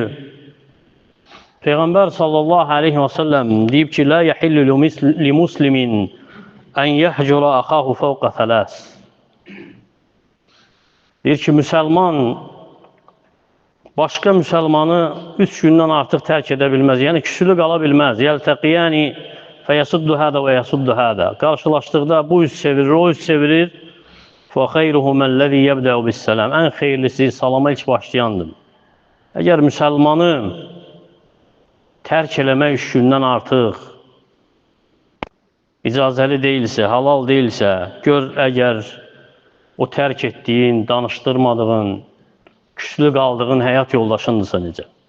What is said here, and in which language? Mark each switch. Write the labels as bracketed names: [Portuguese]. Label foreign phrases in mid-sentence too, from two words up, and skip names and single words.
[Arabic] Peyğəmbər صلى الله عليه وسلم [Azerbaijani] deyib ki, [Arabic] "لا يحل لمسلم أن يهجر أخاه فوق ثلاث." [Azerbaijani] Deyir ki, müsəlman başqa müsəlmanı 3 gündən artıq tərk edə bilməz. Yəni, küsülü qala bilməz. [Arabic] يلتقيان فيصد هذا ويصد هذا. [Azerbaijani] Qarşılaşdıqda bu üz çevirir, o üz çevirir. [Arabic] فَخَيْرُهُمَ الَّذِي يَبْدَعُ بِالسَّلَامِ. [Azerbaijani] Ən xeyirlisi salama ilk başlayandır. Əgər müsəlmanı tərk eləmək 3 gündən artıq icazəli deyilsə, halal deyilsə, gör əgər o tərk etdiyin, danışdırmadığın, küslü qaldığın həyat yoldaşındırsa necə?